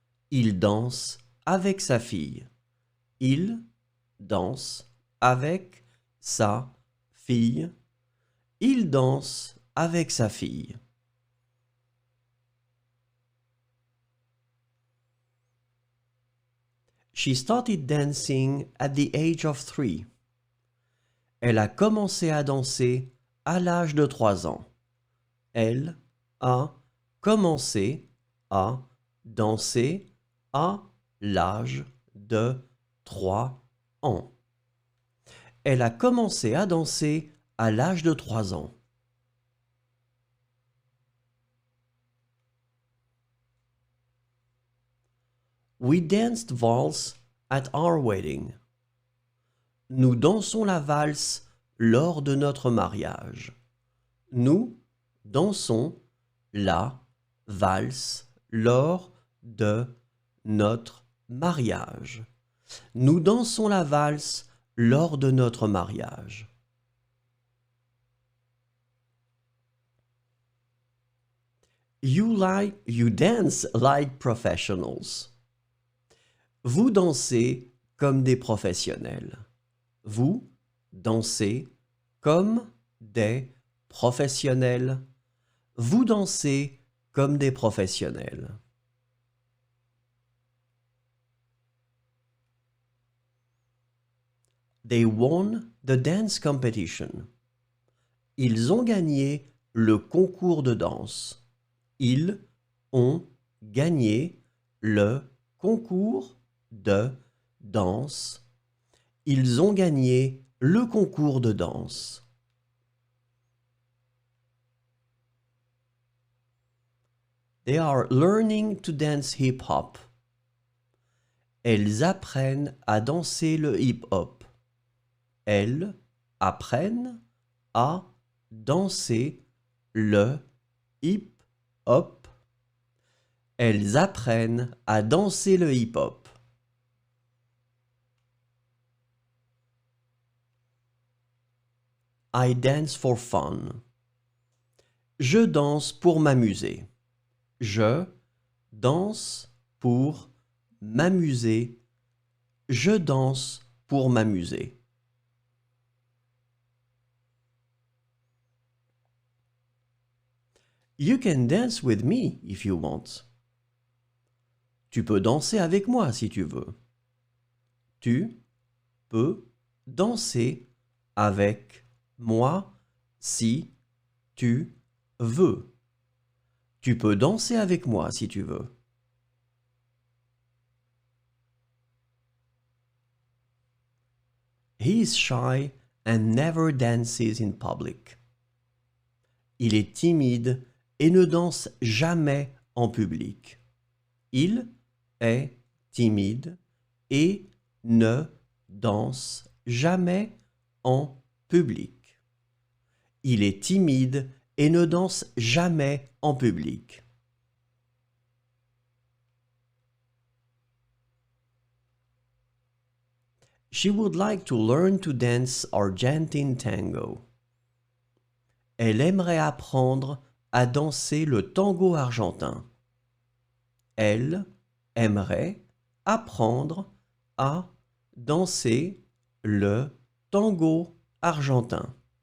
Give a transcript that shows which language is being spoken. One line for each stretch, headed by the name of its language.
French: Il danse avec sa fille. Il danse avec sa fille. Il danse avec sa fille.
English: She started dancing at the age of 3.
French: Elle a commencé à danser à l'âge de 3 ans. Elle a commencé à danser à l'âge de 3 ans. Elle a commencé à danser à l'âge de 3 ans.
English: We danced valse at our wedding.
French: Nous dansons la valse lors de notre mariage. Nous dansons la valse lors de notre mariage. Nous dansons la valse lors de notre mariage.
English: You dance like professionals.
French: Vous dansez comme des professionnels. Vous dansez comme des professionnels. Vous dansez comme des professionnels.
English: They won the dance competition.
French: Ils ont gagné le concours de danse. Ils ont gagné le concours de danse. Ils ont gagné le concours de danse.
English: They are learning to dance hip-hop.
French: Elles apprennent à danser le hip-hop. Elles apprennent à danser le hip-hop. Elles apprennent à danser le hip-hop.
English: I dance for fun.
French: Je danse pour m'amuser. Je danse pour m'amuser. Je danse pour m'amuser.
English: You can dance with me if you want.
French: Tu peux danser avec moi si tu veux. Tu peux danser avec moi si tu veux. Tu peux danser avec moi si tu veux.
English: He is shy and never dances in public.
French: Il est timide et ne danse jamais en public. Il est timide et ne danse jamais en public. Il est timide et ne danse jamais en public.
English: She would like to learn to dance Argentine tango.
French: Elle aimerait apprendre à danser le tango argentin. Elle aimerait apprendre à danser le tango argentin.